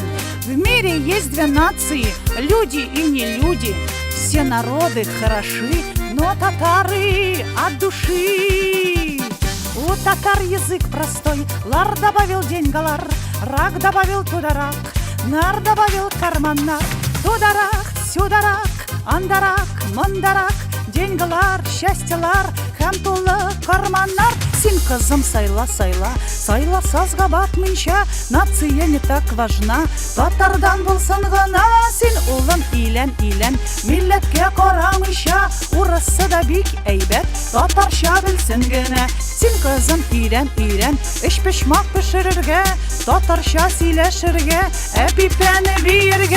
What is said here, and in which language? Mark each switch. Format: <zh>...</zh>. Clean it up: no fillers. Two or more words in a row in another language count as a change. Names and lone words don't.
<ru>В мире есть две нации, люди и не люди. Все народы хороши, но татары от души. У татар язык простой, лар добавил деньгалар, рак добавил тударак, нар добавил карманнар.</ru> <tt>Тударак, сюдарак, андарак, мандарак, деньгалар, счастьелар, һәм тулы карманнар. Син кызым сайла, сайла, сайла сазга батмыйча,</tt> <ru>нация не так важна,</ru> <tt>татардан булсын гына. Син улым илән, илән, милләткә карамыйча, урысы да бик әйбәт, татарча белсен генә. Син кызым илән, илән, эш пешмак пешерергә, татарча сөйләшергә, әпипәне биергә.</tt>